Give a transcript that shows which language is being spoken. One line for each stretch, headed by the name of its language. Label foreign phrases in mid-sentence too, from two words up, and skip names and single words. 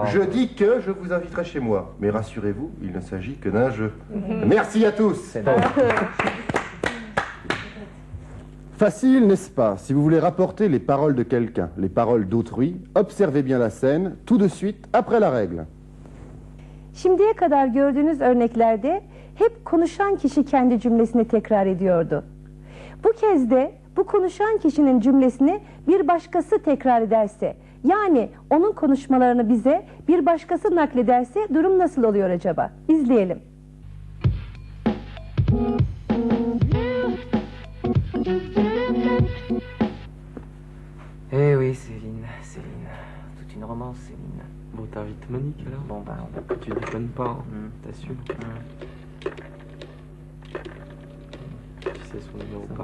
French: Je dis que je vous inviterai chez moi. Mais rassurez-vous, il ne s'agit que d'un jeu. Merci à tous. Facile, n'est-ce pas? Si vous voulez rapporter les paroles de quelqu'un, les paroles d'autrui, observez bien la scène, tout de suite après la règle.
Turkish: Şimdiye kadar gördüğünüz örneklerde hep konuşan kişi kendi cümlesini tekrar ediyordu. Bu kez de bu konuşan kişinin cümlesini bir başkası tekrar ederse, yani onun konuşmalarını bize bir başkası naklederse durum nasıl oluyor acaba? İzleyelim.
French: Eh oui, Céline, toute une romance, Céline. Bon, t'invites Monique alors? Bon, bah, Tu déconnes pas, hein. T'assures? Tu sais son numéro par